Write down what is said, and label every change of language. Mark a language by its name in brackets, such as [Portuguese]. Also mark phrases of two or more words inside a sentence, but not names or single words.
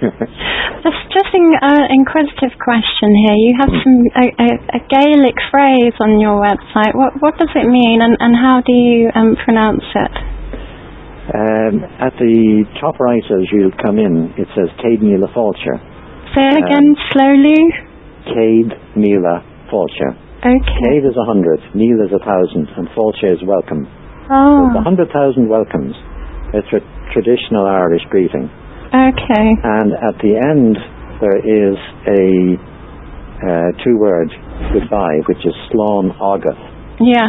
[English] Just an inquisitive question here. You have a Gaelic phrase on your website. What does it mean, and how do you pronounce it? At the top right as you come in, it says [Irish] Céad Míle Fáilte. [English] Say it again slowly. [Irish] Céad Míle Fáilte. [English] Okay. Céad is 100, Míle is 1,000, and Fáilte is welcome. Oh. So 100,000 welcomes. It's a traditional Irish greeting. Okay. And at the end there is a two-word goodbye, which is [Irish] Slán Agat. [English] Yes.